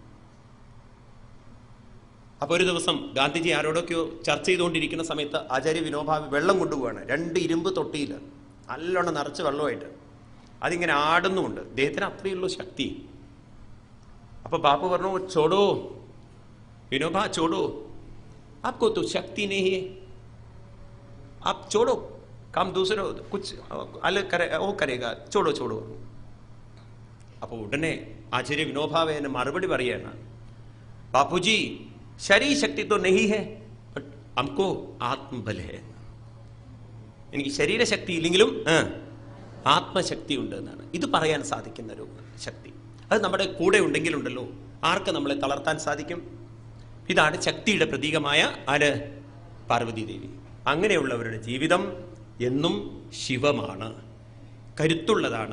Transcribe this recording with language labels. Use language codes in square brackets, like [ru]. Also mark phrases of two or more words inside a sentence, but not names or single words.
[ml] അപ്പൊ ഒരു ദിവസം ഗാന്ധിജി ആരോടൊക്കെയോ ചർച്ച ചെയ്തുകൊണ്ടിരിക്കുന്ന സമയത്ത് ആചാര്യ വിനോഭാവി വെള്ളം കൊണ്ടുപോവാണ്. 2 ഇരുമ്പ് തൊട്ടിയിൽ നല്ലോണം നിറച്ച് വെള്ളമായിട്ട് അതിങ്ങനെ ആടുന്നുമുണ്ട്. അദ്ദേഹത്തിന് അത്രയുള്ളൂ ശക്തി. അപ്പൊ ബാപ്പു പറഞ്ഞു, [hi] ചോടോ विनोबा, छोड़ो, आपको तो शक्ति नहीं है, आप छोड़ो, काम दूसरा कुछ अलग करे, वो करेगा, छोड़ो छोड़ो. [ml] അപ്പോൾ ഉടനെ ആചാര്യ വിനോഭാവേ മറുപടി പറയാണ്, [hi] बापूजी शरीर शक्ति तो नहीं है, बट हमको आत्मबल है. [ml] എനിക്ക് ശരീരശക്തി ഇല്ലെങ്കിലും ആത്മശക്തി ഉണ്ട് എന്നാണ് ഇത് പറയാൻ സാധിക്കുന്ന ഒരു ശക്തി. അത് നമ്മുടെ കൂടെ ഉണ്ടെങ്കിലുണ്ടല്ലോ ആർക്ക് നമ്മളെ തളർത്താൻ സാധിക്കും? ഇതാണ് ശക്തിയുടെ പ്രതീകമായ ആര്? പാർവതി ദേവി. അങ്ങനെയുള്ളവരുടെ ജീവിതം എന്നും ശിവമാണ്, കരുത്തുള്ളതാണ്.